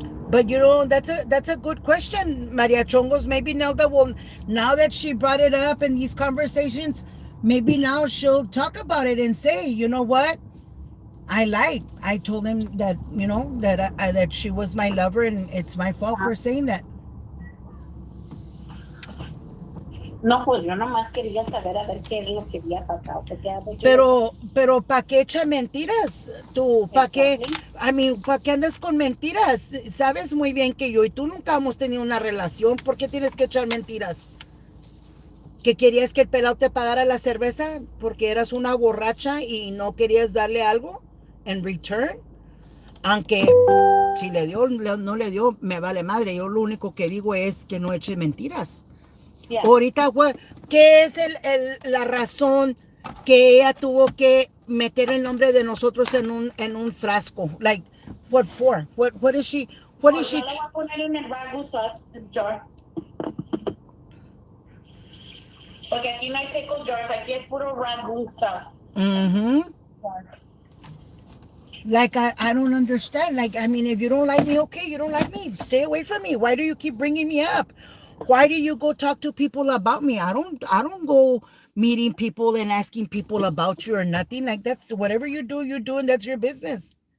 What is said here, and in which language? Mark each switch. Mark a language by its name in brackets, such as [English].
[English] But that's a good question, Maria Chongos. Maybe Nelda will, now that she brought it up in these conversations, maybe now she'll talk about it and say, you know what? I told him that, that she was my lover, and it's my fault for saying that. [Spanish] No, pues yo nomás quería saber a ver qué es lo que había pasado. Porque a ver, Pero ¿para qué echas mentiras? Tú, ¿para qué? [English] Exactly. [Spanish] ¿Para qué andas con mentiras? Sabes muy bien que yo y tú nunca hemos tenido una relación. ¿Por qué tienes que echar mentiras? ¿Que querías que el pelado te pagara la cerveza porque eras una borracha y no querías darle algo en return? Aunque si le dio, no le dio, me vale madre. Yo lo único que digo es que no eche mentiras. [English] Yeah. [Spanish] Ahorita, ¿qué es la razón que ella tuvo que meter el nombre de nosotros en un frasco? [English] Like, what for? What is she? What is [Spanish] Yo [English] she? [Spanish] le voy a poner en el ragu sauce jar. Porque aquí no hay pickle jars, aquí es puro ragu sauce. Mm-hmm. [English] Like, I don't understand. Like, I mean, if you don't like me, okay, you don't like me. Stay away from me. Why do you keep bringing me up? Why do you go talk to people about me? I don't go meeting people and asking people about you or nothing. Like, that's whatever you do, and that's your business.